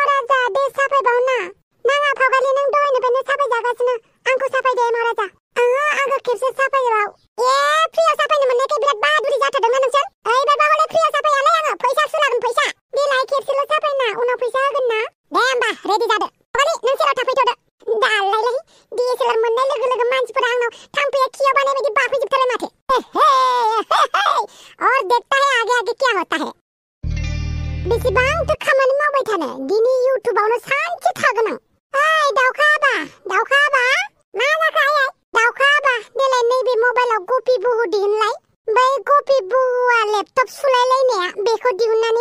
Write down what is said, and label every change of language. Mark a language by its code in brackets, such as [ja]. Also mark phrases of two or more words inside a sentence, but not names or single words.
[brx] राजा दे साफायबावना नाङा फावगालि नों दहायनिफ्रायनो साफाय जागासिनो आंखौ साफायदे एमाव राजा आंखौ खेबसे साफायबाव फ्रियाव साफायनो मोननायखाय बिराद बाहादुरि जाथारदोंना नोंसोर ओइबार बावले फ्रियाव साफायालै आङो फैसासो लागोन फैसा देलाय खेबसेल' साफायना उनाव फैसा होगोन ना दे होमबा रेडि जादो फावगालि नों सेराव थाफैथ'दो दालायलै DSLR मोननाय लोगो लोगो मानसिफोरा आंनाव थाम्फैया खियाव बानाय बायदि बाफैजोबथारबाय माथो [hi] और देखता है आगे आगे क्या होता है [brx] बेसेबांथो खामानि मावबाय थानो दिनै इउटुबावनो सानसे थागोन आं ओइ दाउखा आबा मा जाखो आइ दाउखा आबा देलाय नैबे मबाइलाव गपि बुहु दिहुनलाय बै गपि बुहुआ लेपटप सुलायलायनाया बेखौ दिहुननानै